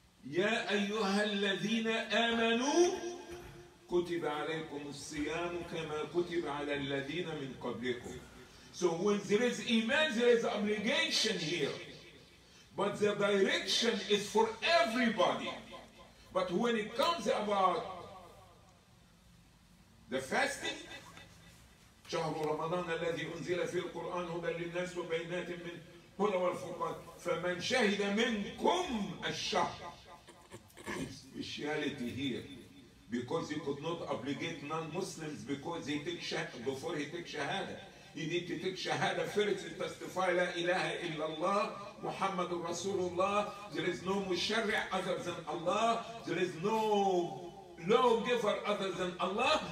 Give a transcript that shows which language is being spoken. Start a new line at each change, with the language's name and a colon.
Arabic: يا أيها الذين آمنوا كتب عليكم الصيام كما كتب على الذين من قبلكم.
English: So when there is iman, there is obligation here. But the direction is for everybody. But when it comes about the fasting,
Arabic: شهر رمضان الذي أنزل فيه القرآن هدى للناس وبينات من هدى والفرقان فمن شهد منكم الشهر.
English: Speciality here, because he could not obligate non-Muslims because he take before he take shahada. You need to take shahada first to testify La ilaha illallah Muhammadur Rasulullah. There is no musharri' other than Allah. There is no lawgiver other than Allah.